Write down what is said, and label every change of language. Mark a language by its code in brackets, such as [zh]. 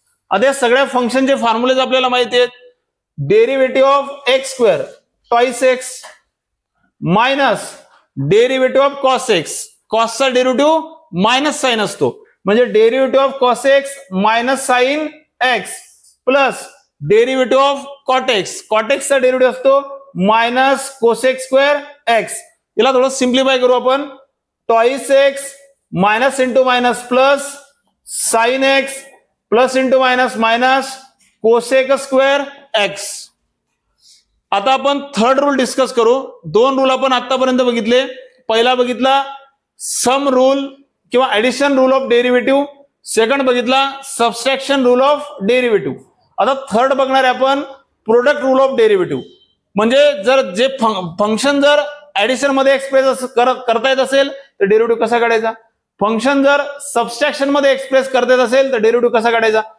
[mr] आता या सगळ्या फंक्शनचे फॉर्म्युलेज आपल्याला माहिती आहेत. [en] Derivative of x² twice x minus derivative of cos x, कॉसचा derivative minus sine असतो, म्हणजे derivative of cos x minus sine x plus derivative of cot x, cot एक्सचा derivative असतो minus cosec x. [mr] याला थोडं सिम्प्लिफाय करू आपण. [en] Twice x minus into minus plus sine x plus into minus minus cosec x. [mr] आता आपण थर्ड रूल डिस्कस करू. 2 rule आपण आतापर्यंत बघितले. पहिला बघितला सम रूल किंवा addition rule of derivative, second बघितला सबस्ट्रॅक्शन रूल ऑफ डेरिव्हेटिव्ह. आता थर्ड बघणार आहे आपण प्रोडक्ट रूल ऑफ डेरिव्हेटिव्ह. म्हणजे जर जे फंक्शन जर ऍडिशन मध्ये एक्सप्रेस करता येत असेल तर डेरिव्हेटिव्ह कसा काढायचा, फंक्शन जर सबस्ट्रॅक्शन मध्ये एक्सप्रेस करता येत असेल तर डेरिव्हेटिव्ह कसा काढायचा.